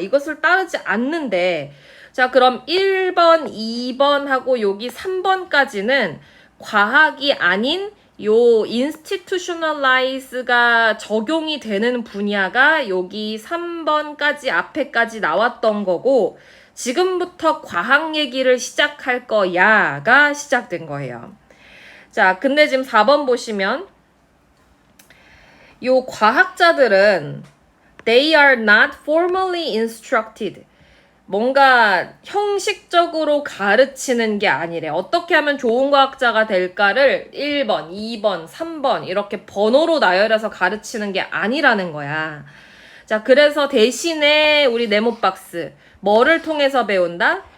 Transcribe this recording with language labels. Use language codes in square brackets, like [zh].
[ko] 이것을 따르지 않는데 자, 그럼 1번, 2번 하고 여기 3번까지는 과학이 아닌 요 institutionalize가 적용이 되는 분야가 여기 3번까지 앞에까지 나왔던 거고 지금부터 과학 얘기를 시작할 거야가 시작된 거예요. 자, 근데 지금 4번 보시면 요 과학자들은 [en] they are not formally instructed. [ko] 뭔가 형식적으로 가르치는 게 아니래. 어떻게 하면 좋은 과학자가 될까를 1번, 2번, 3번 이렇게 번호로 나열해서 가르치는 게 아니라는 거야. 자, 그래서 대신에 우리 네모박스 뭐를 통해서 배운다?